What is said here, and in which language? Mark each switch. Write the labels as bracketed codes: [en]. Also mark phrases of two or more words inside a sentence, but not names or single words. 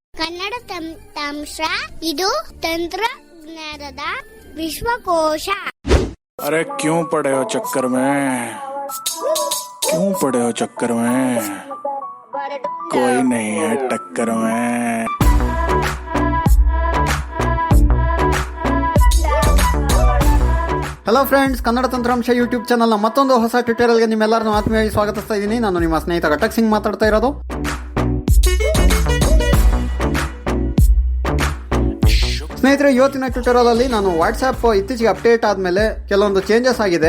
[kn] ಕನ್ನಡ ತಂತ್ರಾಂಶ ಇದು ತಂತ್ರಜ್ಞಾನದ ವಿಶ್ವಕೋಶ. [hi] अरे क्यों पड़े हो चक्कर में, क्यों पड़े हो चक्कर में, कोई नहीं है टक्कर में. [en] Hello friends, [kn] ಕನ್ನಡ ತಂತ್ರಾಂಶ ಯೂಟ್ಯೂಬ್ ಚಾನಲ್ನ ಮತ್ತೊಂದು ಹೊಸ ಟ್ಯುಟೋರಿಯಲ್ಗೆ ನಿಮ್ಮೆಲ್ಲರನ್ನು ಆತ್ಮೀಯವಾಗಿ ಸ್ವಾಗತಿಸ್ತಾ ಇದ್ದೀನಿ. ನಾನು ನಿಮ್ಮ ಸ್ನೇಹಿತ ಗಟಕ್ ಸಿಂಗ್ ಮಾತಾಡ್ತಾ ಇರೋದು. ಸ್ನೇಹಿತರೆ, ಇವತ್ತಿನ ಟ್ಯುಟೋರಿಯಲ್ ಅಲ್ಲಿ ನಾನು ವಾಟ್ಸ್ಆ್ಯಪ್ ಇತ್ತೀಚೆಗೆ ಅಪ್ಡೇಟ್ ಆದ್ಮೇಲೆ ಕೆಲವೊಂದು ಚೇಂಜಸ್ ಆಗಿದೆ.